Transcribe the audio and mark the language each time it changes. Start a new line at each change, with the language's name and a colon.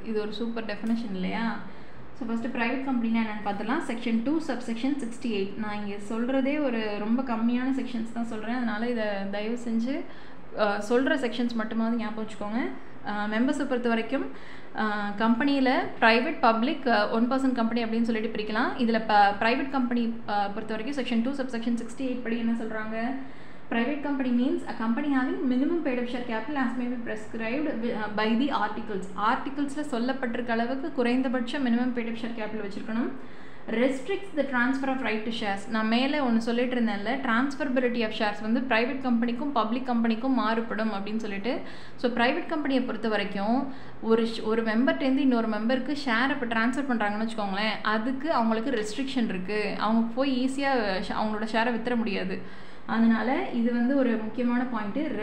Tamil: இது ஒரு super definition இல்லையா? ஸோ ஃபஸ்ட்டு ப்ரைவேட் கம்பெனினா என்னென்னு பார்த்துலாம். Section 2 subsection 68. நான் இங்கே சொல்கிறதே ஒரு ரொம்ப கம்மியான செக்ஷன்ஸ் தான் சொல்கிறேன், அதனால் இதை தயவு செஞ்சு சொல்கிற செக்ஷன்ஸ் மட்டுமாவது ஞாபகம் வச்சுக்கோங்க. மெம்பர்ஸை பொறுத்த வரைக்கும் கம்பெனியில் ப்ரைவேட், பப்ளிக், 1% கம்பெனி அப்படின்னு சொல்லிட்டு பிரிக்கலாம். இதில் ப்ரைவேட் கம்பெனி பொறுத்த வரைக்கும் செக்ஷன் 2 சப்செக்ஷன் 68 படி என்ன சொல்கிறாங்க,
English: private company means a company having minimum paid up share capital as may be prescribed by the articles.
Tamil: Articlesல சொல்லப்பட்டிருக்க அளவுக்கு குறைந்தபட்ச
English: minimum paid up share capital
Tamil: வச்சிருக்கணும்.
English: Restricts the transfer of right to shares.
Tamil: நான் மேலே ஒன்று சொல்லிட்டு இருந்தேன்ல,
English: transferability of shares
Tamil: வந்து private கம்பெனிக்கும் public கம்பெனிக்கும் மாறுபடும் அப்படின்னு சொல்லிட்டு. ஸோ ப்ரைவேட் கம்பெனியை பொறுத்த வரைக்கும் ஒரு மெம்பர்ட்டேருந்து இன்னொரு மெம்பருக்கு ஷேர் இப்போ ட்ரான்ஸ்ஃபர் பண்ணுறாங்கன்னு வச்சுக்கோங்களேன், அதுக்கு அவங்களுக்கு ரெஸ்ட்ரிக்ஷன் இருக்குது. அவங்க போய் ஈஸியாக அவங்களோட ஷேரை வித்துற முடியாது. அதனால் இது வந்து ஒரு முக்கியமான பாயிண்ட்டு.